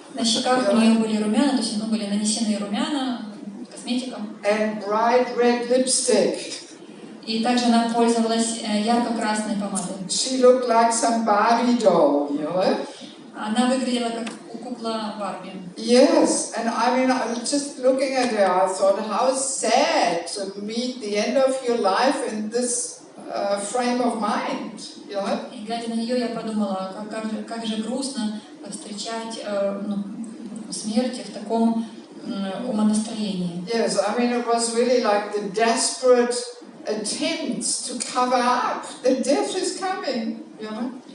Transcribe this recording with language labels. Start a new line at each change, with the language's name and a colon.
Russian: На щеках у нее были румяна, то есть были нанесены румяна косметиком.
English: And bright red lipstick.
Russian: И также она пользовалась ярко-красной помадой.
English: She looked like some Barbie doll, you know.
Russian: Она выглядела как кукла Барби.
English: Yes, and I mean, just looking at her, I thought, how sad to meet the end of your life in this frame of mind, you know.
Russian: И глядя на нее, я подумала, как же грустно встречать смерть в таком умонастроении.
English: Yes, I mean, it was really like the desperate attempts to cover up. The death is coming, you know.